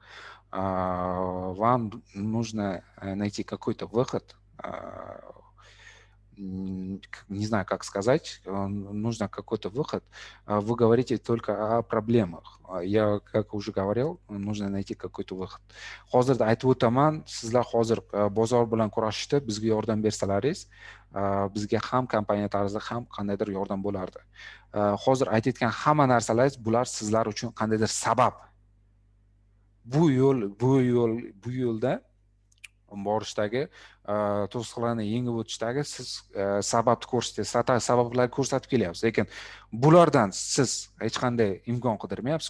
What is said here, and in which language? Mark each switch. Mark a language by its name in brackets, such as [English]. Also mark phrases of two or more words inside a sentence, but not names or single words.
[Russian] Вам нужно найти какой-то выход, не знаю, как сказать, нужно какой-то выход. Вы говорите только о проблемах. Я, как уже говорил, нужно найти какой-то выход. [Uzbek] Hozirda aytib o'taman, sizlar hozir bozor bilan kurashishda bizga yordam bersalaringiz, bizga ham kompaniya tarzida ham qandaydir yordam bo'lardi. Hozir aytayotgan hamma narsalaringiz bular sizlar uchun qandaydir sabab. Bu yo'lda borishdagi to'siqlarni yengib o'tishdagi siz sababni ko'rsatyapsiz, sabablarni ko'rsatib kelyapsiz, lekin bulardan siz hech qanday imkon qidirmayapsiz-ku.